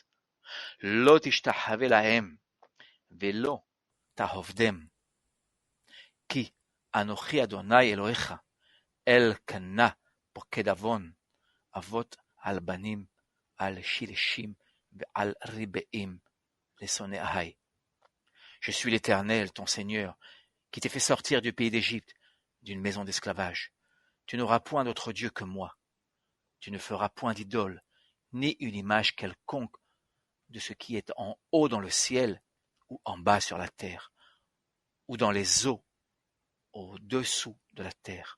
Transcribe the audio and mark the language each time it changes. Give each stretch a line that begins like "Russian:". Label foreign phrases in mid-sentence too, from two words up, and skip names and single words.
Hebrew: לא תשתחווה להם, ולא תעבדם. כי אנוכי אדוני אלוהיך, אל קנה פוקד עוון, אבות על בנים, על שילשים ועל ריבעים, לשונאי.
French: Je suis l'Éternel, ton Seigneur, qui t'ai fait sortir du pays d'Égypte, d'une maison d'esclavage. Tu n'auras point d'autre Dieu que moi. Tu ne feras point d'idole, ni une image quelconque de ce qui est en haut dans le ciel, ou en bas sur la terre, ou dans les eaux au-dessous de la terre.